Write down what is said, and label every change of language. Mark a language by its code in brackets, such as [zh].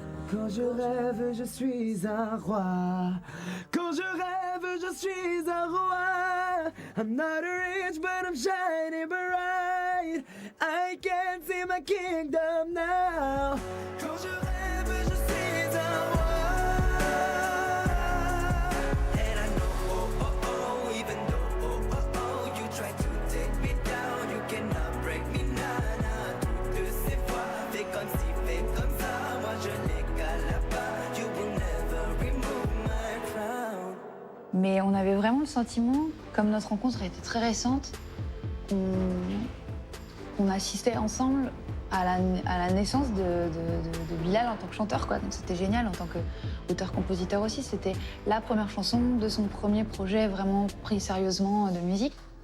[fr] Quand je rêve, je suis un roi. Quand je rêve, je suis un roi. [en] I'm not rich, but I'm shining bright. I can see my kingdom now. [fr] Quand je rêve, je suis un roi. [en] And I know, oh, oh, oh, even though, oh, oh, oh, you try to take me down, you cannot break me now, now. [fr] Toutes ces fois, fais comme si, fais comme ça, moi je n'ai qu'à la part. [en] You will never remove my crown. [fr] Mais on avait vraiment le sentiment, comme notre rencontre était très récente, on assistait ensemble à la naissance de Bilal en tant que chanteur, quoi. Donc c'était génial en tant qu'auteur-compositeur aussi. C'était la première chanson de son premier projet vraiment pris sérieusement de musique.